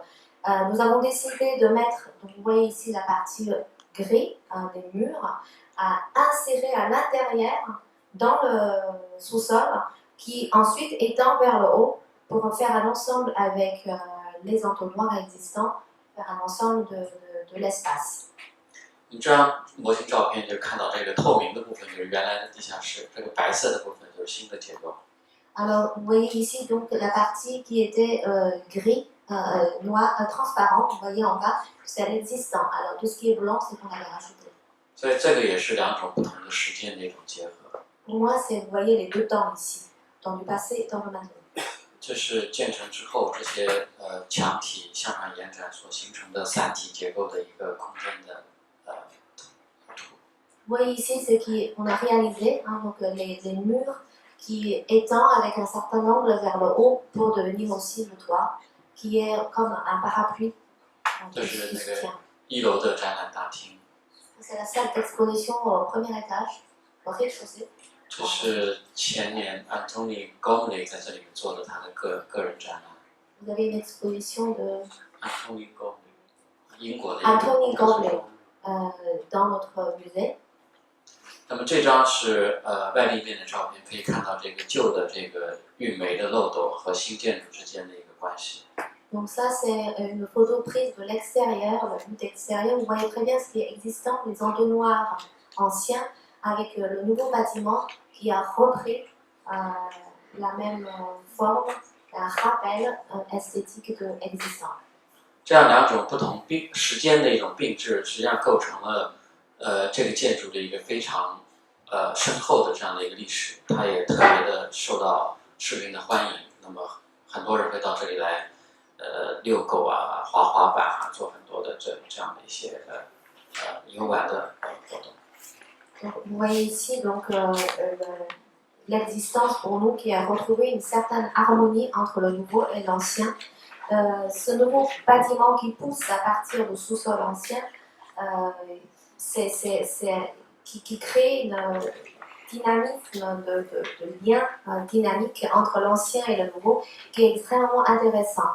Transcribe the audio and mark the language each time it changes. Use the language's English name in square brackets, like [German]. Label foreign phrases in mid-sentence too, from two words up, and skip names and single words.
[French] Nous avons décidé de mettre, donc vous voyez ici la partie gris des murs, à insérer à l'intérieur dans le sous-sol, qui ensuite étend vers le haut pour faire un ensemble avec les entonnoirs existants, faire un ensemble de l'espace. [Chinese] 你这张模型照片就看到这个透明的部分就是原来的地下室，这个白色的部分就是新的结构。 [French] Alors vous voyez ici donc la partie qui était gris, noir, transparent, vous voyez en bas, c'est l'existant. Alors tout ce qui est blanc, c'est qu'on avait rajouté. [Chinese] 所以这个也是两种不同的时间的一种结合。 [French] Pour moi, c'est vous voyez les deux temps ici, temps du passé et temps du maintenant. [Chinese] 这是建成之后这些墙体向上延展所形成的散体结构的一个空间的图。 [French] Vous voyez ici ce qu'on a réalisé, donc les murs qui étendent avec un certain angle vers le haut pour devenir aussi le toit, qui est comme un parapluie. [Chinese] 这是那个1楼的展览大厅。 [French] C'est la salle d'exposition au premier étage, au rez-de-chaussée. [Chinese] 这是前年 Antony Gormley 在这里面做的他的个人展览。 [French] Vous avez une exposition de Antony Gormley， [Chinese] 英国的。 [French] Antony Gormley dans notre musée. [Chinese] 那么这张是外立面的照片，可以看到这个旧的这个运煤的漏斗和新建筑之间的一个关系。 [French] Donc ça, c'est une photo prise de l'extérieur, la vue d'extérieur. Vous voyez très bien ce qui est existant, les entonnoirs anciens, avec le nouveau bâtiment qui a repris la même forme, un rappel esthétique existant. [Chinese] 这样两种不同时间的一种并置，实际上构成了这个建筑的一个非常深厚的这样的一个历史，它也特别的受到市民的欢迎。那么很多人会到这里来遛狗啊、滑滑板啊，做很多的这样的一些游玩的活动。 [French] Donc, vous voyez ici donc l'existence pour nous qui a retrouvé une certaine harmonie entre le nouveau et l'ancien. Ce nouveau bâtiment qui pousse à partir du sous-sol ancien, qui crée une dynamisme de lien dynamique entre l'ancien et le nouveau qui est extrêmement intéressant.